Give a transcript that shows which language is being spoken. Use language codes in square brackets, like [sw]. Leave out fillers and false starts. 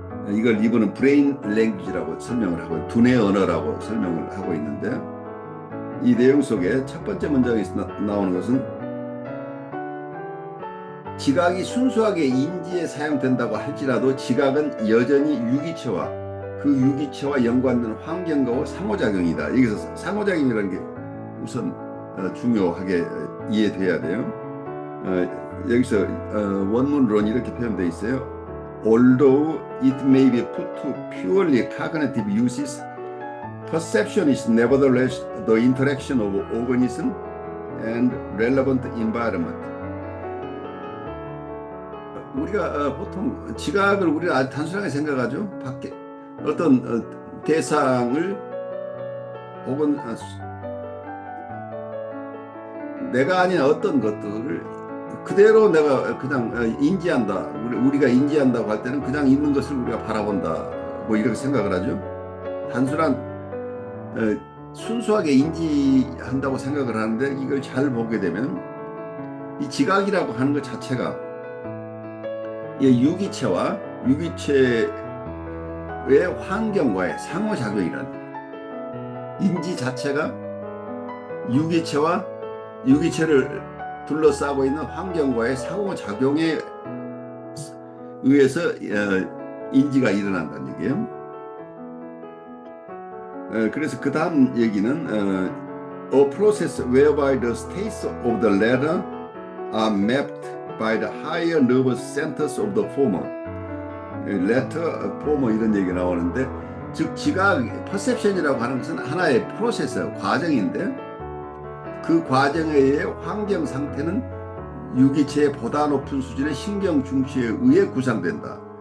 [ko] 이걸 이분은 브레인 랭귀지라고 설명을 하고 두뇌 언어라고 설명을 하고 있는데 이 내용 속에 첫 번째 문장에서 나오는 것은 지각이 순수하게 인지에 사용된다고 할지라도 지각은 여전히 유기체와 그 유기체와 연관된 환경과 상호작용이다. 여기서 상호작용이라는 게 우선 중요하게 이해돼야 돼요. 여기서 원문론이 이렇게 표현되어 있어요. [en] Although it may be put to purely cognitive uses, perception is nevertheless the interaction of organism and relevant environment. [ko] 우리가 보통 지각을 우리가 아주 단순하게 생각하죠. 밖에 어떤 대상을 혹은 내가 아닌 어떤 것들을 그대로 내가 그냥 인지한다. 우리가 인지한다고 할 때는 그냥 있는 것을 우리가 바라본다. 뭐 이렇게 생각을 하죠. 단순한 순수하게 인지한다고 생각을 하는데 이걸 잘 보게 되면 이 지각이라고 하는 것 자체가 유기체와 유기체의 환경과의 상호작용이라는 인지 자체가 유기체와 유기체를 둘러싸고 있는 환경과의 상호작용에 의해서 인지가 일어난다는 얘기예요. 그래서 그 다음 얘기는 [en] A process whereby the states of the latter are mapped by the higher nervous centers of the former. [ko] latter, former 이런 얘기가 나오는데 즉 지각, perception이라고 하는 것은 하나의 프로세스, 과정인데 그 과정에 의해 환경 상태는 유기체의 보다 높은 수준의 신경 중추에 의해 구상된다.